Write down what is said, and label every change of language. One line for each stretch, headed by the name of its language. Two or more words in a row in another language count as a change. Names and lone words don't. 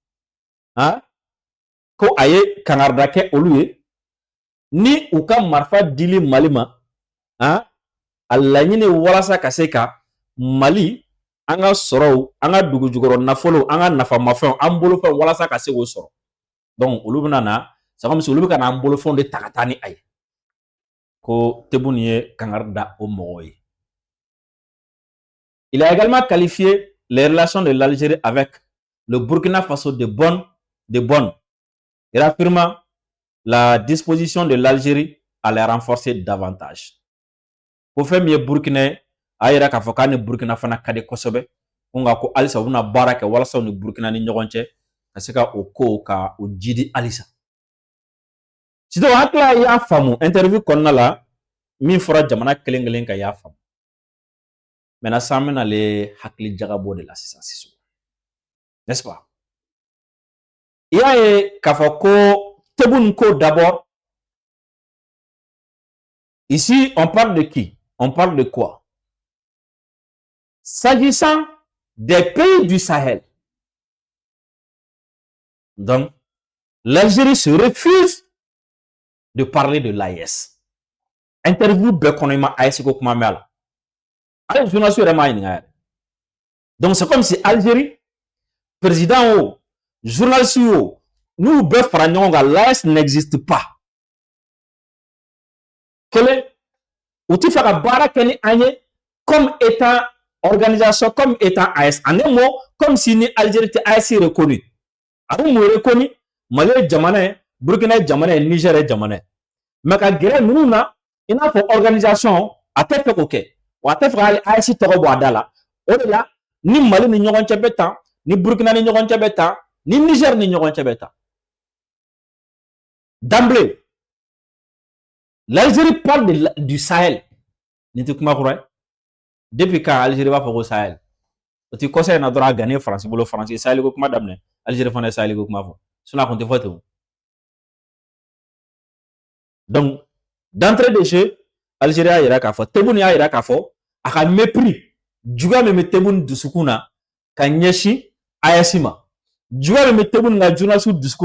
Bambara: ko a ye kangarida kɛ olu ye ni u ka marifa dili Mali ma a laɲini walasa ka se ka Mali an ka sɔrɔw an ka dugujukɔrɔ nafolo an ka nafamafɛnw an bolofɛnw walasa ka se k'o sɔrɔ donc olu bɛna na
French: c'est comme si
Bambara: olu bɛ ka na an bolofɛnw de ta ka taa ni a ye ko Tebboune ye kangarida o mɔgɔw ye.
French: Il a également qualifié les relations de l'Algérie avec le Burkina Faso de bonnes et affirmant la disposition de l'Algérie à les renforcer davantage.
Bambara: Ko fɛn min ye Burkina a yira k'a fɔ k'a ni Burkina fana ka di kosɛbɛ nka ko halisa u bɛna baara kɛ walasa u ni Burkina ni ɲɔgɔn cɛ ka se ka o ko ka o jidi halisa. Sisan hakili y'a faamu interview kɔnɔna la min fɔra jamana kelen kelen kan y'a faamu maintenant san bɛna ale hakili jagabɔ de la sisan Sisoko
French: n'est-ce pas
Bambara: i y'a ye k'a fɔ ko Tebboune ko d'abord
French: ici on parle de qui on parle de quoi s'agissant des pays du Sahel donc l'Algérie se refuse de parler de l'AES.
Bambara: Interview bɛɛ kɔnɔ i ma AES ko kuma mɛn a la. Ale journaliste yɛrɛ m'a ɲininka yɛrɛ. Donc
French: c'est comme si
Bambara: Algérie président o journaliste o nous bɛɛ fara ɲɔgɔn kan
French: l'AES n'existe pas
Bambara: kelen u ti fɛ ka baara kɛ ni an ye
French: comme étant organisation comme étant AES en un mot comme si
Bambara: ni Algérie tɛ AES reconnu a bɛ mun reconnu Mali ye jamana ye Burkina ye jamana ye Niger ye jamana ye mais ka gɛrɛ ninnu na i n'a fɔ organisation a tɛ fɛ k'o kɛ wa a tɛ fɛ ka hali AES tɔgɔ bɔ a da la o de la ni Mali ni ɲɔgɔn cɛ bɛ tan ni Burkina ni ɲɔgɔn cɛ bɛ tan ni Niger ni ɲɔgɔn cɛ bɛ tan
French: d'emblée l'Algérie parle du Sahel
Bambara: nin tɛ kuma kura ye
French: depuis quand
Bambara: Algérie b'a fɔ ko Sahel o ti kɔsa in na dɔrɔn a gannen France bolo France ye Sahel ko kuma daminɛ Algérie fana ye Sahel ko kuma fɔ sinon a kun tɛ fɔ ten
French: donc d'entrée de jeu
Bambara: Algérie y'a yira k'a fɔ Tebboune y'a yira k'a fɔ a ka mépris juguya min bɛ Tebboune dusukun na ka ɲɛsin AES ma juguya min bɛ Tebboune ka journaliste dusukun